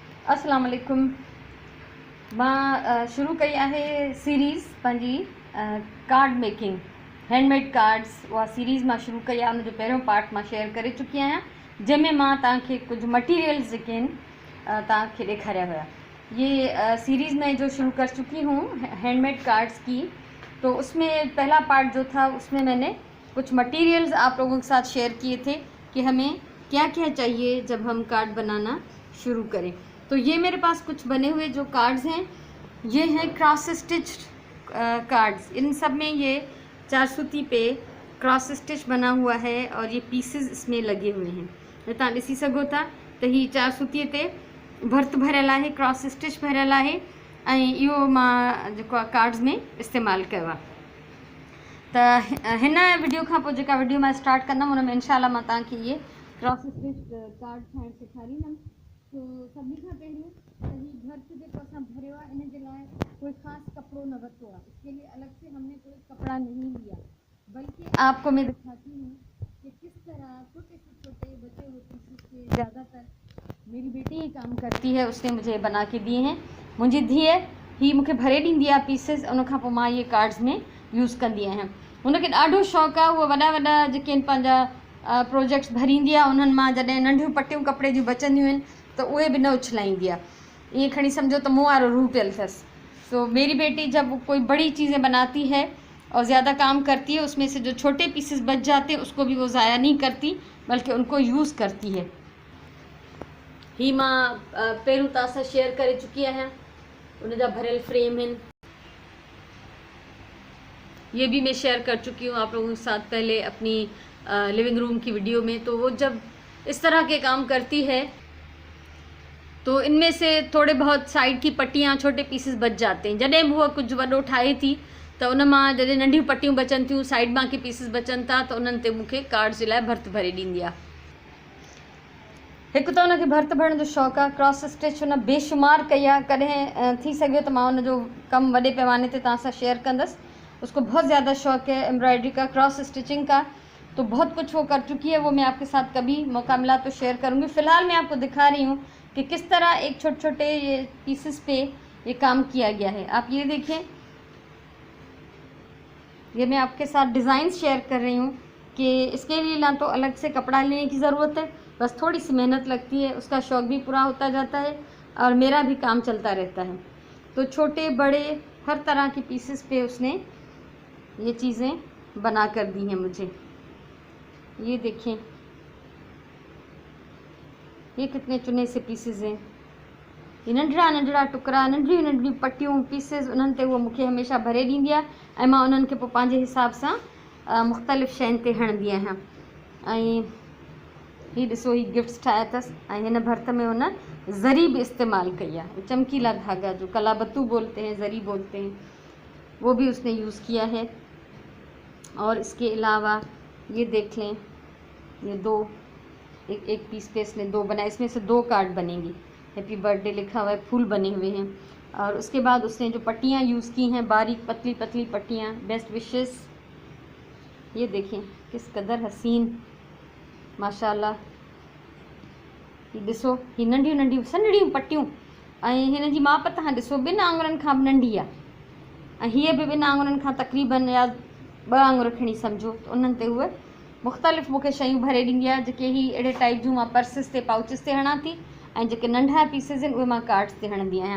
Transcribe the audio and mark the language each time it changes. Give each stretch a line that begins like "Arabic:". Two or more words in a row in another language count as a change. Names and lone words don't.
Arabic: السلام عليكم.
Sindhi: मां शुरू कई आहे सीरीज़ पंहिंजी
English: card making handmade cards.
Sindhi: उहा सीरीज़ मां शुरू कई आहे, उनजो पहिरियों पार्ट मां शेयर करे चुकी आहियां, जंहिंमें मां तव्हांखे कुझु मटीरियल्स जेके आहिनि तव्हांखे ॾेखारिया हुया।
Hindi: ये सीरीज़ में जो शुरू कर चुकी हूँ
English: handmade cards
Hindi: की, तो उसमें पहला पार्ट जो था उसमें मैंने कुछ मटीरियल्स आप लोगों के साथ शेयर किए थे कि हमें क्या क्या चाहिए जब हम कार्ड बनाना शुरू करें। तो ये मेरे पास कुछ बने हुए जो कार्ड्स हैं, ये हैं
English: cross stitch cards.
Hindi: इन सब में ये 4 सूती पे
English: cross stitch
Hindi: बना हुआ है और ये पीसेस इसमें लगे हुए हैं।
Sindhi: तव्हां ॾिसी सघो था त ही 4 सूतीअ ते भर्त भरियल आहे,
English: cross stitch
Sindhi: भरियल आहे ऐं इहो मां जेको आहे कार्ड्स में इस्तेमालु कयो आहे। त हिन वीडियो खां पोइ जेका वीडियो मां स्टार्ट कंदमि उन में इनशाला मां तव्हांखे इहे
English: cross stitch card
Sindhi: ठाहिणु सेखारींदमि। तो सभी खां पहिरियों ही भर्त जेको असां भरियो आहे इन जे लाइ कोई ख़ासि कपिड़ो न वरितो आहे।
Hindi: इसके लिए अलग से हमने कोई कपड़ा नहीं लिया, बल्कि आपको मैं दिखाती हूँ कि किस तरह छोटे से छोटे बचे हुए पीसेस के ज़्यादातर मेरी बेटी ही काम करती है, उसने मुझे बना के दिए हैं।
Sindhi: मुंहिंजी धीअ ही मूंखे भरे ॾींदी आहे पीसेस, उन खां पोइ मां इहे कार्ड्स में यूज़ कंदी आहियां। हुनखे ॾाढो शौक़ु आहे, उहा वॾा वॾा जेके आहिनि पंहिंजा प्रोजेक्ट्स भरींदी आहे। उन्हनि मां जॾहिं नंढियूं पटियूं कपिड़े जूं बचंदियूं आहिनि तो उहे भी न उछलाईंदी आहे। ये खणी समझो तो मुँह वारो रूह पियल अथसि।
Hindi: तो मेरी बेटी जब कोई बड़ी चीज़ें बनाती है और ज़्यादा काम करती है, उसमें से जो छोटे पीसेस बच जाते हैं उसको भी वो ज़ाया नहीं करती, बल्कि उनको यूज़ करती है।
Sindhi: ही मां पहिरियों तव्हां सां शेयर करे चुकी आहियां, उनजा भरियल फ्रेम
Hindi: हैं, ये भी मैं शेयर कर चुकी हूँ आप लोगों के साथ पहले अपनी
English: living room
Hindi: की वीडियो में। तो वो जब इस तरह के काम करती है तो इनमें से थोड़े बहुत साइड की पट्टियाँ छोटे पीसेस बच जाते हैं।
Sindhi: जॾहिं बि उहा कुझु वॾो ठाहे थी त उन मां जॾहिं नंढियूं पट्टियूं बचनि थियूं, साइड मां के पीसेस बचनि था, त उन्हनि ते मूंखे कार्ड्स जे लाइ भर्त भरे ॾींदी आहे। हिकु त उनखे भर्त भरण जो शौक़ु आहे,
English: cross stitch
Sindhi: उन बेशुमार कई आहे। कॾहिं थी सघियो त मां उनजो कमु वॾे पैमाने ते तव्हां सां शेयर कंदसि।
Hindi: उसको बहुत ज़्यादा शौक़ है एम्ब्रॉयडरी का,
English: cross stitching
Hindi: का, तो बहुत कुछ वो कर चुकी है। वो मैं आपके साथ कभी मौका मिला तो शेयर करूँगी। फ़िलहाल मैं आपको दिखा रही हूँ कि किस तरह एक छोटे छोटे ये पीसेस पे ये काम किया गया है। आप ये देखें, ये मैं आपके साथ डिज़ाइन शेयर कर रही हूँ कि इसके लिए ना तो अलग से कपड़ा लेने की ज़रूरत है, बस थोड़ी सी मेहनत लगती है, उसका शौक़ भी पूरा होता जाता है और मेरा भी काम चलता रहता है। तो छोटे बड़े हर तरह के पीसेस पे उसने ये चीज़ें बना कर दी हैं मुझे। ये देखें, ये कितने चुने से पीसेस हैं।
Sindhi: ये नंढड़ा नंढड़ा टुकड़ा, नंढड़ियूं नंढड़ियूं पट्टियूं पीसेस, उन्हनि ते उहो मूंखे हमेशा भरे ॾींदी आहे ऐं मां उन्हनि खे पोइ पंहिंजे हिसाब सां मुख़्तलिफ़ शयुनि ते हणंदी आहियां। ऐं हीअ ॾिसो, ही गिफ्ट्स ठाहिया अथसि ऐं हिन भर्त में हुन ज़री भी इस्तेमालु कई आहे।
Hindi: चमकीला धागा जो कलाबत्तू बोलते हैं, ज़री बोलते हैं, वो भी उसने यूज़ किया है। और इसके अलावा ये देख लें, ये एक पीस पे इसने 2 बनाए, इसमें से 2 कार्ड बनेंगी।
English: happy birthday
Hindi: लिखा हुआ है, फूल बने हुए हैं। और उसके बाद उसने जो पट्टियाँ यूज़ की हैं, बारीक पतली पतली पट्टियाँ,
English: best wishes,
Hindi: ये देखें किस कदर हसीन, माशाल्लाह।
Sindhi: ये ॾिसो, ही नंढियूं नंढियूं सन्हड़ियूं पट्टियूं ऐं हिन जी माप तव्हां ॾिसो 2 आङुरनि खां बि नंढी आहे ऐं हीअ बि 2 आङुरनि खां तक़रीबन या 2 आङुर खणी सम्झो। त उन्हनि ते उहे मुख़्तलिफ़ मूंखे शयूं भरे ॾींदी आहे, जेके ही अहिड़े टाइप जूं मां पर्सिस ते पाउचिस ते हणां थी ऐं जेके नंढा पीसेस आहिनि उहे मां कार्ड्स ते हणंदी आहियां।